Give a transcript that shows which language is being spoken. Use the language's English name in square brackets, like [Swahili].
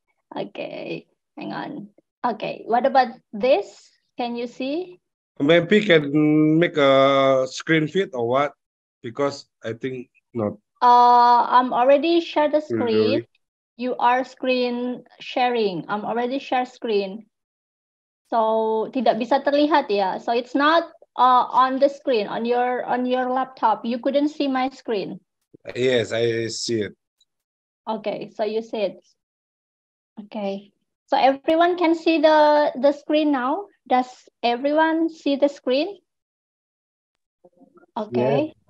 [English] Okay, hang on. Okay, what about this? Can you see? Maybe can make a screen fit or what? Because I think not. I'm already shared the screen. Really? You are screen sharing. I'm already share screen. [Indonesian] So tidak bisa terlihat ya. [English] So it's not on the screen on your laptop. You couldn't see my screen. Yes, I see it. Okay, so you see it. Okay. So everyone can see the screen now. Does everyone see the screen? Okay.